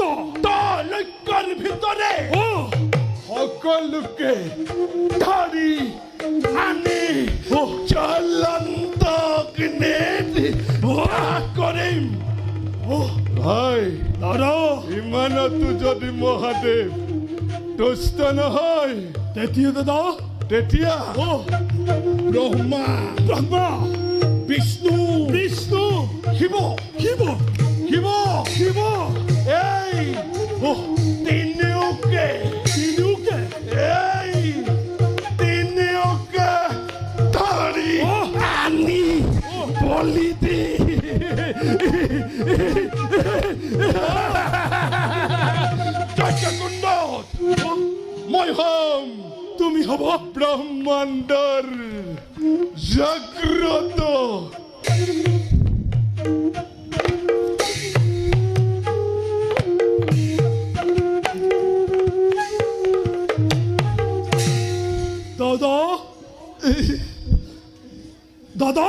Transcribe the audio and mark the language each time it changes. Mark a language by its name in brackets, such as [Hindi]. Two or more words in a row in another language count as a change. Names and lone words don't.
[Assamese] তালকার ভিতরে ও সকলকে ধারি আনে ও চলন্ত করে ও ভাই দাদা ইমানত যদি মহাদেব তুষ্ট নহয় তেতিয়া দাদা তেতিয়া ও ব্রহ্মা ব্রহ্মা বিষ্ণু বিষ্ণু শিব শিব শিব শিব এই ও তিনিওকে তিনুকে এই তিনিওকে ধরি ও আনি বলি দি যজ্ঞকুণ্ড মই হম তুমি হব ব্রহ্মাণ্ডর জাগ্রত দাদা দাদা